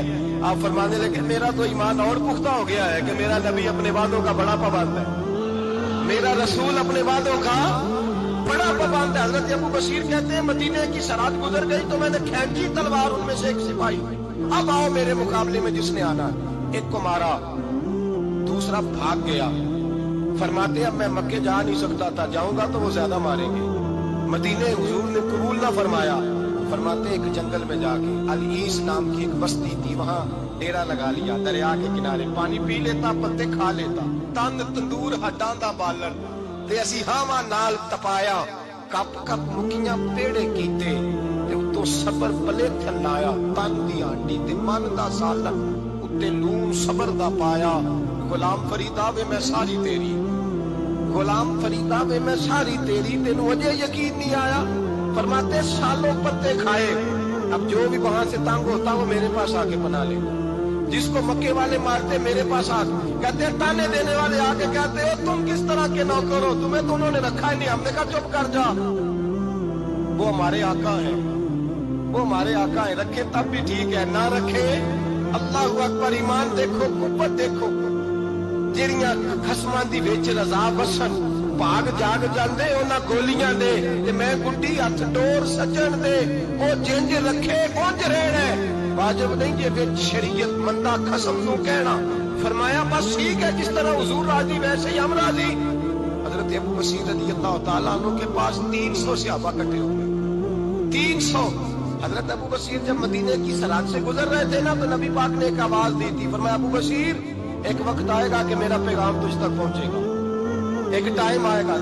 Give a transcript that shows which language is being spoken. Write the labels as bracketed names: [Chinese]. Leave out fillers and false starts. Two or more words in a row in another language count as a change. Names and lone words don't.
[Urdu] آپ فرمانے لگے میرا تو ایمان اور پختہ ہو گیا ہے کہ میرا نبی اپنے وعدوں کا بڑا پابند ہے، میرا رسول اپنے وعدوں کا بڑا پابند ہے. حضرت ابو بصیر کہتے ہیں مدینے کی سراحت گزر گئی تو میں نے کھینچی تلوار، ان میں سے ایک سپاہی اب آؤ میرے مقابلے میں جس نے آنا، ایک کو مارا، دوسرا بھاگ گیا. فرماتے اب میں مکے جا نہیں سکتا تھا، جاؤں گا تو وہ زیادہ ماریں گے. مدینے حضور نے قبول نہ فرمایا. فرماتے ایک جنگل میں جا کے العیس نام کی ایک بستی تھی, وہاں ڈیرا لگا لیا, دریا کے کنارے پانی پی لیتا, پتے کھا لیتا, [Punjabi] تن تندور ہڈاں دا بالن تے اسی ہاواں نال تپایا, کپ کپ مکیاں پیڑے کیتے تے اتوں صبر پلے تھل لایا, تن دی ہڈی تے من دا سالن اتے لون صبر دا پایا. غلام فریدا وے میں ساری تیری, غلام فریدا وے میں ساری تیری, تینوں اجے یقین نہیں آیا. [Urdu] فرماتے سالوں پتے کھائے, اب جو بھی وہاں سے تنگ ہوتا وہ میرے پاس آ کے پناہ لے, جس کو مکے والے مارتے میرے پاس آ کہتے تانے دینے والے آ کے کہتے ہو تم کس طرح کے نوکر ہو, تمہیں تو انہوں نے رکھا ہی نہیں. ہم نے کہا چپ کر جا, وہ ہمارے آقا ہیں, وہ ہمارے آقا ہیں, رکھے تب بھی ٹھیک ہے, نہ رکھے [Arabic] اللہ اکبر. [Urdu] ایمان دیکھو, قوت دیکھو, [Punjabi] جڑیاں خصماں دی وچ رضا بسن بھاگ جاگ جاندے انہاں گولیاں دے تے میں گڈی ہتھ ڈور سجن دے, او جنج رکھے اونج رہنا ہے. واجب نہیں جے وچ شریعت مندا خصم نو کہنا. [Urdu] فرمایا بس ٹھیک ہے, جس طرح حضور راضی ویسے ہی ہم راضی. حضرت ابو بصیر [Arabic] رضی اللہ تعالیٰ عنہ [Urdu] کے پاس 300 صحابہ اکٹھے ہو گئے, 300. حضرت ابو بصیر جب مدینے کی سرحد سے گزر رہے تھے نا تو نبی پاک نے ایک آواز دی تھی. فرمایا ابو بصیر ایک وقت آئے گا کہ میرا پیغام تجھ تک پہنچے گا, ایک ٹائم آئے گا.